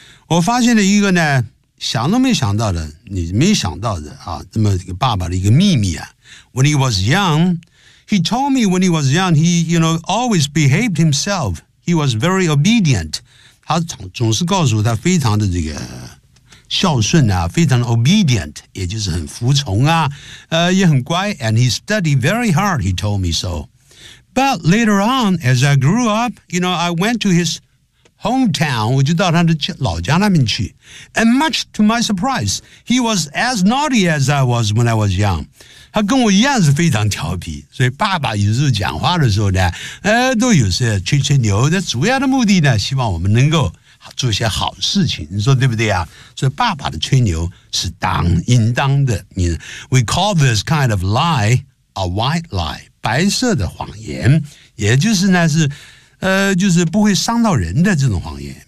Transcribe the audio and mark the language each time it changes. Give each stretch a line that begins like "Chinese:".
Chinese: 我发现了一个呢想都没想到的你没想到的啊这么一个爸爸的一个秘密啊。
English: When he was young, he told me when he was young, he, you know, always behaved himself. He was very obedient.
Chinese: 他总是告诉他非常的这个孝顺啊非常
English: obedient,
Chinese: 也就是很服从啊也很乖
English: and he studied very hard, he told me so. But later on, as I grew up, you know, I went to his hometown,
Chinese: 我就到他的老家那边去。
English: And much to my surprise, he was as naughty as I was when I was young.
Chinese: 他跟我一样是非常调皮，所以爸爸有时候讲话的时候呢，都有时候吹吹牛的，主要的目的呢，希望我们能够做一些好事情，你说对不对啊？所以爸爸的吹牛是应当的。
English: We call this kind of lie a white lie，
Chinese: 白色的谎言，也就是呢是，就是不会伤到人的这种谎言。